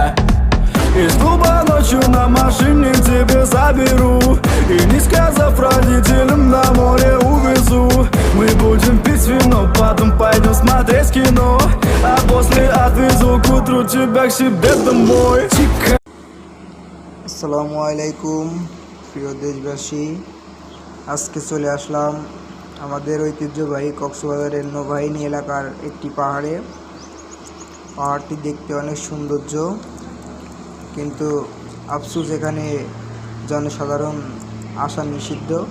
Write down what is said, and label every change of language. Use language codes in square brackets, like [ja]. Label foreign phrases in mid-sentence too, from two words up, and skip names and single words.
[ru] Из клуба ночью на машине к тебе заберу, и не сказав родителям, на море увезу. Мы будем пить вино, потом пойдем смотреть кино, а после отвезу к утру тебя к себе домой. [bn] আসসালামু আলাইকুম প্রিয় দেশবাসী, আজকে চলে আসলাম আমাদের ঐতিহ্যবাহী কক্সবাজারের নৌবাহিনী এলাকার একটি পাহাড়ে। পাহাড়টি দেখতে অনেক সৌন্দর্য, কিন্তু আফসোস এখানে জনসাধারণ আসা নিষিদ্ধ।